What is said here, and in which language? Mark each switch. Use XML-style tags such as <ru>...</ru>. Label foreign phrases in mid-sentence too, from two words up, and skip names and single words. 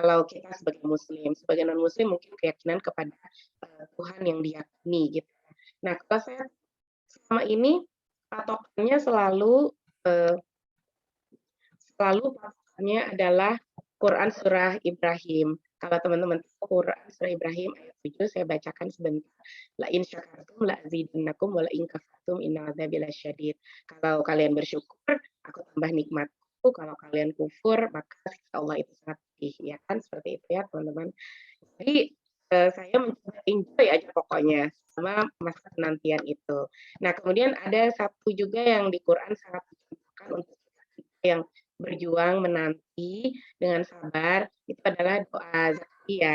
<id>Kalau kita sebagai muslim, sebagai non muslim mungkin keyakinan kepada Tuhan yang diyakini gitu. Nah, kalau saya selama ini patokannya selalu patokannya adalah Quran surah Ibrahim. Kalau teman-teman tahu Quran surah Ibrahim ayat 7 saya bacakan sebentar.</id> <ar>لئن شكرتم لأزيدنكم ولئن كفرتم إن عذابي لشديد.</ar> <id>Kalau kalian bersyukur, aku tambah nikmatku. Kalau kalian kufur, maka siksa Allah itu sangat pedih. Ya kan seperti itu ya, teman-teman. Jadi saya mencoba enjoy aja pokoknya sama masa penantian itu. Nah, kemudian ada satu juga yang di Quran sangat dicontohkan untuk kita yang berjuang menanti dengan sabar, itu adalah doa Zakaria.</id>